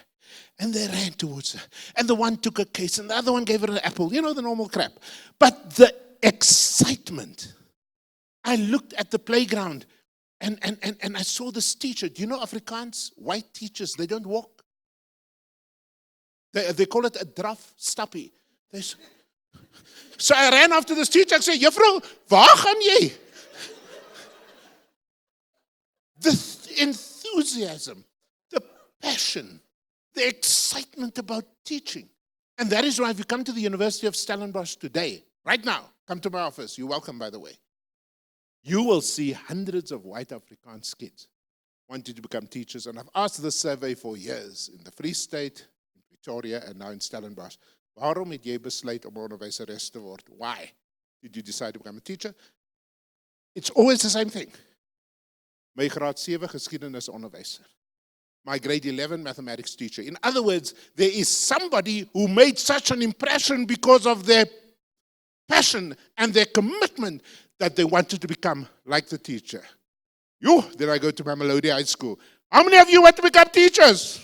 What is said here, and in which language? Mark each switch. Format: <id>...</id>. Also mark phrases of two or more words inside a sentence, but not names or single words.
<en>And they ran towards her. And the one took a case, and the other one gave her an apple. The normal crap. But the excitement. I looked at the playground, and I saw this teacher. Do you know Afrikaans? White teachers, they don't walk. They call it a</en> <af>draf stappie.</af> <en>So I ran after this teacher and said,</en> <af>Juffrou, waar gaan jy?</af> <en>The enthusiasm, the passion, the excitement about teaching. And that is why if you come to the University of Stellenbosch today, right now, come to my office, you're welcome, by the way. You will see hundreds of white Afrikaans kids wanting to become teachers. And I've asked this survey for years in the Free State, in Pretoria, and now in Stellenbosch.</en> <af>Waarom het jy besluit om 'n onderwyseres te word?</af> <en>Why did you decide to become a teacher? It's always the same thing.</en> <af>My graad 7 geskiedenis onderwyser.</af> <en>My grade 11 mathematics teacher. In other words, there is somebody who made such an impression because of their passion and their commitment that they wanted to become like the teacher. Then I go to Mamelodi High School. How many of you want to become teachers?</en>